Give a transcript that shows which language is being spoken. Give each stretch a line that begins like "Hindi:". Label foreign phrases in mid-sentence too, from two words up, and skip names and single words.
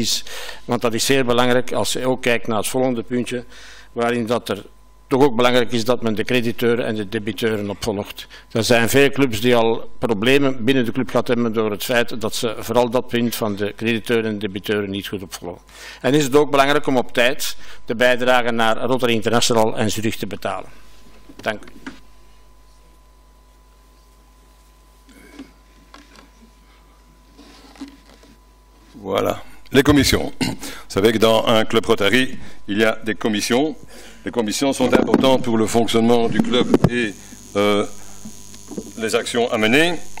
Dutch: Want dat is zeer belangrijk als je ook kijkt naar het volgende puntje, waarin dat er toch ook belangrijk is dat men de crediteuren en de debiteuren opvolgt. Er zijn veel clubs die al problemen binnen de club gehad hebben door het feit dat ze vooral dat punt van de crediteuren en de debiteuren niet goed opvolgen. En is het ook belangrijk om op tijd de bijdrage naar Rotary International en Zurich te betalen. Dank u.
French: Voilà. Les commissions. Vous savez que dans un club Rotary, il y a des commissions. Les commissions sont importantes pour le fonctionnement du club et les actions à mener.